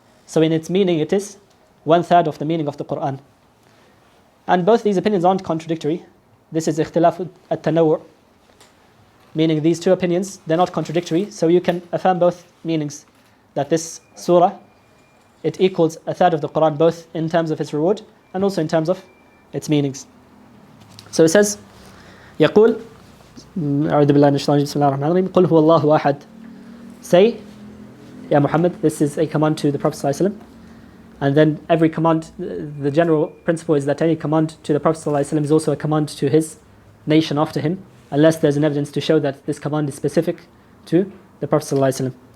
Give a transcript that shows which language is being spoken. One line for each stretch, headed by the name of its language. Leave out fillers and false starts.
English: So in its meaning, it is 1/3 of the meaning of the Quran. And both these opinions aren't contradictory. This is ikhtilaf at-tanawwu', meaning these two opinions, they're not contradictory, so you can affirm both meanings, that this surah, it equals a third of the Quran, both in terms of its reward and also in terms of its meanings. So it says,
Arabic: يقول أعوذ بالله من الشيطان الرجيم بسم الله الرحمن الرحيم قل هو الله أحد.
English: Say, Ya Muhammad, this is a command to the Prophet ﷺ. And then every command, the general principle is that any command to the Prophet ﷺ is also a command to his nation after him, unless there's an evidence to show that this command is specific to the Prophet ﷺ.